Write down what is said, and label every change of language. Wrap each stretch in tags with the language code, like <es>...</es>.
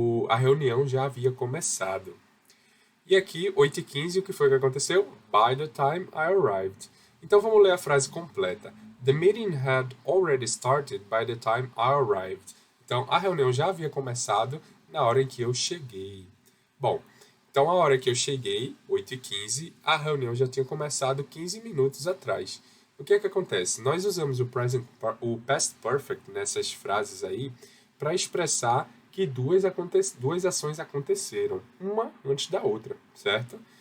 <pt>A reunião já havia começado. E aqui, 8h15, o que foi que aconteceu?</pt> <en>By the time I arrived.</en> <pt>Então vamos ler a frase completa.</pt> <en>The meeting had already started by the time I arrived.</en> <pt>Então a reunião já havia começado na hora em que eu cheguei. Bom, então a hora que eu cheguei, 8h15, a reunião já tinha começado 15 minutos atrás. O que é que acontece? Nós usamos o past perfect nessas frases aí para expressar que duas ações aconteceram, uma antes da outra, certo?</pt>